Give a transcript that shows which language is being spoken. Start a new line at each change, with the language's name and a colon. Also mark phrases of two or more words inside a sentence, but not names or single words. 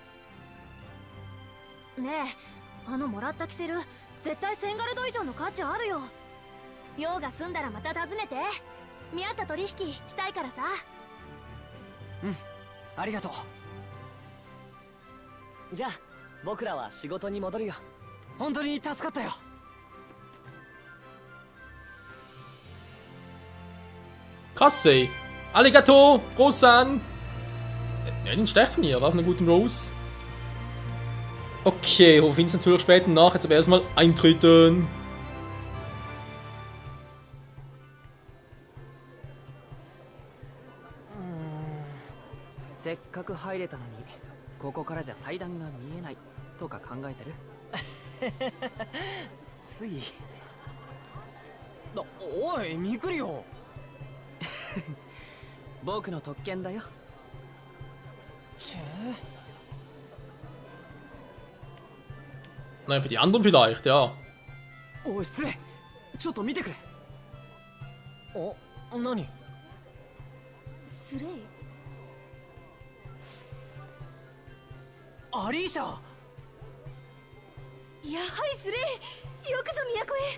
Japanese: ねえ、もらったキセル絶対1000ガルド以上の価値あるよ。用が済んだらまた訪ねて。見合った取引したいからさ。うん、ありがとう。じゃあ僕らは仕事に戻るよ。本当に助かったよ。
German: Krass, ey.
Japanese: Arigato, Rosan.
German: Ja, den Stephanie, aber auf einer guten Rose. Okay, rufe ihn natürlich später nach. Jetzt aber erstmal eintreten.
Japanese: せっかく入れたのにここからじゃ祭壇が見えないとか考えてる？つい。おい、ミクリオ。僕の特権だよ。
German: Nein, für die anderen vielleicht, ja.
Japanese: おい、失礼。ちょっと見てくれ。お、何？スレイ？アリーシャ。やはりスレイ、よくぞ都へ。